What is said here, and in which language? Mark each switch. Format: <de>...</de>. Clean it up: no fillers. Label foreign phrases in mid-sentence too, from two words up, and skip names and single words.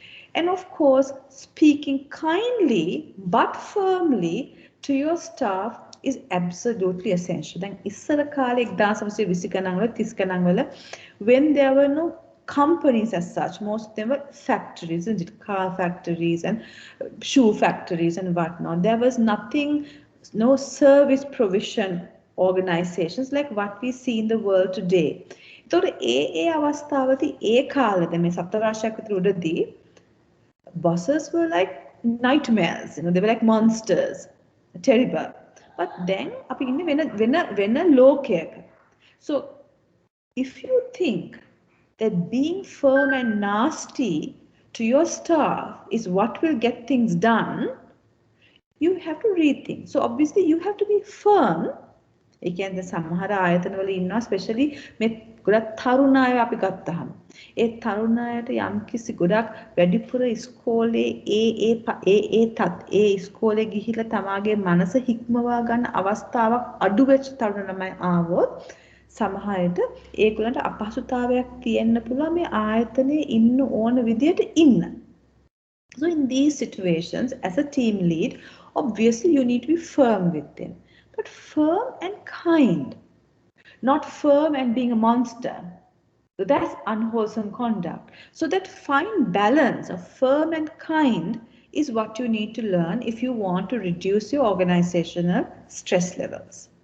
<en>And of course, speaking kindly but firmly to your staff is absolutely essential. Then</en> <si>ඉස්සර කාලේ 1920 ගණන් වල 30 ගණන් වල</si> <en>when there were no companies as such, most of them were factories, isn't it? Car factories and shoe factories and whatnot. There was nothing, no service provision organizations like what we see in the world today.</en> <si>එතකොට ඒ අවස්ථාවදී ඒ කාලෙද මේ සප්තවර්ෂයක් විතර උඩදී</si> <en>bosses were like nightmares, you know, they were like monsters, terrible. But then</en> <si>අපි ඉන්නේ වෙන ලෝකයක.</si> <en>So if you think that being firm and nasty to your staff is what will get things done, you have to rethink. So obviously you have to be firm.</en> <si>ඒ කියන්නේ සමහර ආයතනවල ඉන්නවා especially මේ ගොඩක් තරුණ අය අපි ගත්තාම ඒ තරුණ අයට යම්කිසි ගොඩක් වැඩිපුර ඉස්කෝලේ ඒ ඉස්කෝලේ ගිහිල්ලා තමාගේ මනස හික්මවා ගන්න අවස්ථාවක් අඩු වෙච්ච තරුණ ළමයි ආවොත් සමහරට ඒගොල්ලන්ට අපහසුතාවයක් තියෙන්න පුළුවන් මේ ආයතනයේ ඉන්න ඕන විදියට ඉන්න.</si> <en>So in these situations, as a team lead, obviously you need to be firm with them. But firm and kind, not firm and being a monster. So that's unwholesome conduct. So that fine balance of firm and kind is what you need to learn if you want to reduce your organizational stress levels.</en>